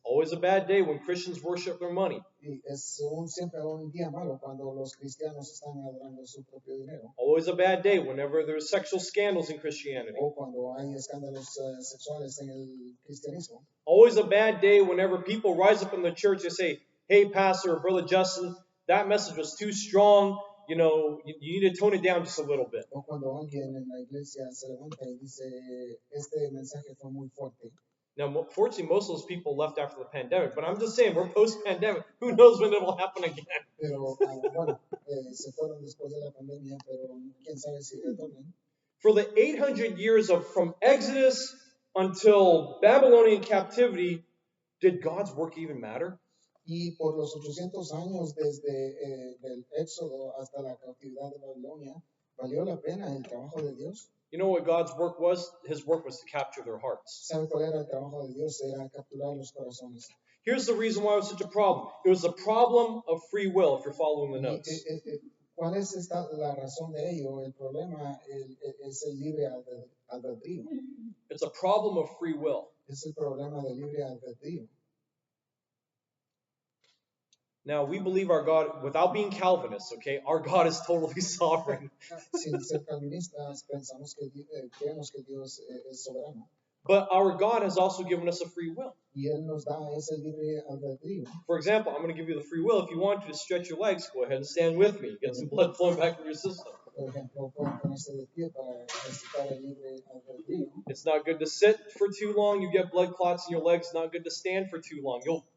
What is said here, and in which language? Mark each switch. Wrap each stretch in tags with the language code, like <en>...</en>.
<en>Always a bad day when Christians worship their money.</en> <es>Y es siempre un día malo cuando los cristianos están adorando su propio dinero.</es> <en>Always a bad day whenever there's sexual scandals in Christianity.</en> <es>O cuando hay escándalos sexuales en el cristianismo.</es> <en>Always a bad day whenever people rise up in the church and say, hey, Pastor or Brother Justin, that message was too strong. You need to tone it down just a little bit.</en> <es>O cuando alguien en la iglesia se levanta y dice, este mensaje fue muy fuerte.</es> <en>Now, fortunately, most of those people left after the pandemic, but I'm just saying, we're post-pandemic. Who knows when it'll happen again?</en> <es>Pero, bueno, se fueron después de la pandemia, pero quién sabe si retornen.</es> <en>For the 800 years from Exodus until Babylonian captivity, did God's work even matter?</en> <es>Y por los 800 años desde el Éxodo hasta la cautividad de Babilonia, ¿valió la pena el trabajo de Dios?</es> <en>You know what God's work was? His work was to capture their hearts.</en> <es>¿Sabe cuál era el trabajo de Dios? Era capturar los corazones.</es> <en>Here's the reason why it was such a problem. It was a problem of free will, if you're following the notes.</en> <es>¿Cuál es la razón de ello? El problema es el libre albedrío.</es> <en>It's a problem of free will.</en> <es>Es el problema del libre albedrío.</es> <en>Now, we believe our God, without being Calvinists, okay, our God is totally sovereign.</en> <es>Sin ser calvinistas, creemos que Dios es soberano.</es> <en>But our God has also given us a free will.</en> <es>Y Él nos da ese libre albedrío.</es> <en>For example, I'm going to give you the free will. If you want to stretch your legs, go ahead and stand with me. Get some blood flowing back in your system.</en> <es>Por ejemplo, pueden ponerse de pie para ejercitar el libre albedrío.</es> <en>It's not good to sit for too long. You get blood clots in your legs. It's not good to stand for too long. You'll</en>